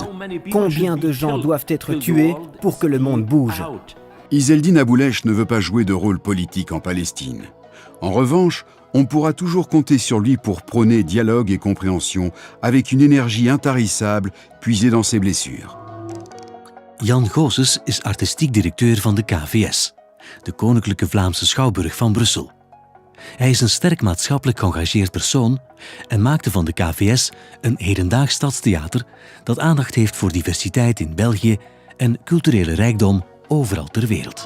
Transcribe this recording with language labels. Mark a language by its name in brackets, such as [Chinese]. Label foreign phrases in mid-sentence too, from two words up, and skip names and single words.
[French] Combien de gens doivent être tués pour que le monde bouge? Izzeldine Aboulech ne veut pas jouer de rôle politique en Palestine. En revanche, on pourra toujours compter sur lui pour prôner dialogue et compréhension avec une énergie intarissable puisée dans ses blessures. [Dutch] Jan Goossens is artistiek directeur van de KVS, de Koninklijke Vlaamse Schouwburg van Brussel. Hij is een sterk maatschappelijk geëngageerd persoon en maakte van de KVS een hedendaags stadstheater dat aandacht heeft voor diversiteit in België en culturele rijkdom overal ter wereld.